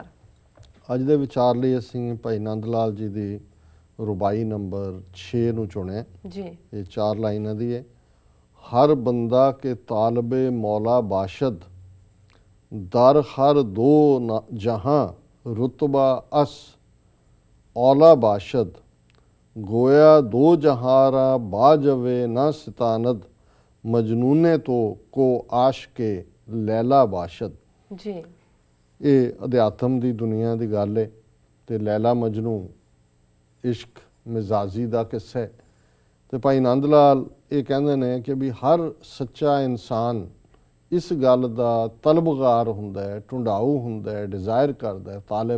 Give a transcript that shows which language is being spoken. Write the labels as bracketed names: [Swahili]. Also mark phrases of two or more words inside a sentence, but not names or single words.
[Punjabi] ਅੱਜ ਦੇ ਵਿਚਾਰ ਲਈ ਅਸੀਂ ਭਾਈ ਨੰਦ ਲਾਲ ਜੀ ਦੀ ਰੁਬਾਈ ਨੰਬਰ 6 ਨੂੰ ਚੁਣਿਆ। ਜੀ ਇਹ 4 ਲਾਈਨਾਂ ਦੀ ਹੈ। [Persian] هر بنده که طالب مولا باشد، در هر دو جهان رتبه اش اولی باشد، گویا دو جهان را به جوی نستاند، مجنون تو که عاشق لیلی باشد. [Punjabi] जी ਇਹ ਅਧਿਆਤਮ ਦੀ ਦੁਨੀਆ ਦੀ ਗੱਲ ਹੈ ਤੇ ਲੈਲਾ ਮਜਨੂ ਇਸ਼ਕ ਮਿਜ਼ਾਜੀ ਦਾ ਕਿੱਸਾ ਹੈ ਤੇ ਭਾਈ ਨੰਦ ਲਾਲ ਇਹ ਕਹਿੰਦੇ ਨੇ ਕਿ ਵੀ ਹਰ ਸੱਚਾ ਇਨਸਾਨ ਇਸ ਗੱਲ ਦਾ ਤਲਬਗਾਰ ਹੁੰਦਾ ਹੈ, ਢੂੰਡਾਊ ਹੁੰਦਾ ਹੈ, ਡਿਜ਼ਾਇਰ ਕਰਦਾ ਹੈ, ਤਾਲਿਬ।